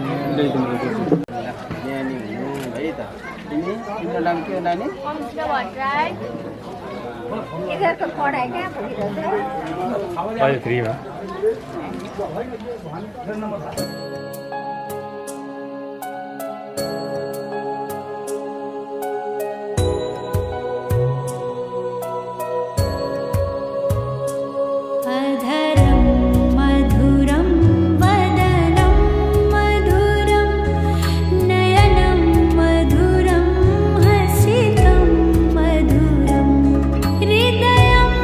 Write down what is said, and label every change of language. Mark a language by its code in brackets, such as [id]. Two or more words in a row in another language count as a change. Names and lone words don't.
[ne] नानी है त तिम्रो नाम के हो नानी अहिले फ्रीमा [sa] अधरं मधुरं वदनं मधुरं नयनं मधुरं हसितं मधुरं हृदयं